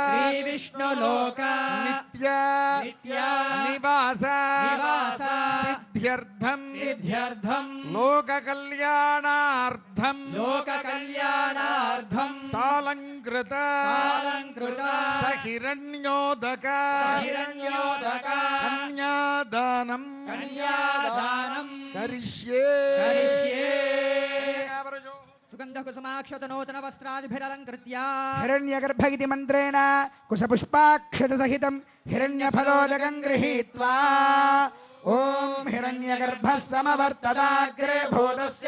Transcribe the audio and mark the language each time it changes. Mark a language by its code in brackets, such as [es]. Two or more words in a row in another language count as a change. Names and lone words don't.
[sa] నిత్య నివాస సిద్ధ్యర్థం లోక కళ్యాణార్థం సాలంకృత సహిరణ్యోదక కన్యాదానం కరిష్యే सुगन्धकुसुमाक्षत नूतन वस्त्रादिभिरलङ्कृत्य हिरण्यगर्भ इति मन्त्रेण कुशपुष्पाक्षतसहितं हिरण्यफलोदकं गृहीत्वा ॐ हिरण्यगर्भः समवर्तदाग्रे भूतस्य